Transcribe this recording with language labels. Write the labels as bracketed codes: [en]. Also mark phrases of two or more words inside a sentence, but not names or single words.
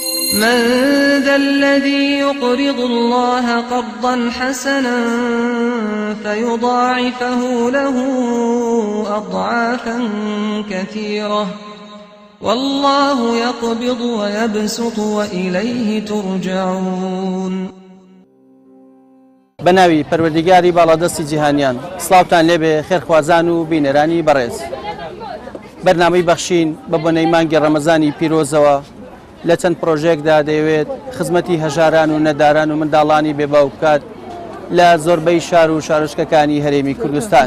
[ar] من ذا الذي يقرض الله قرضا حسنا فيضاعفه له أضعافا كثيرة والله يقبض ويبسط وإليه ترجعون. [ckb] بناوی پەروەردیگاری باڵادەستی جیهانیان سڵاوتان لێبێ خێرخوازان و بینەرانی بەڕێز. بەرنامەی بەخشین بە بۆنەی مانگی ڕەمەزانی پیرۆزەوە لە چەند پرۆژێکدا دەیەوێت خزمەتی هەژاران و نەداران و منداڵانی بێباو بکات لە زۆربەی شار و شارۆچکەکانی هەرێمی کوردستان.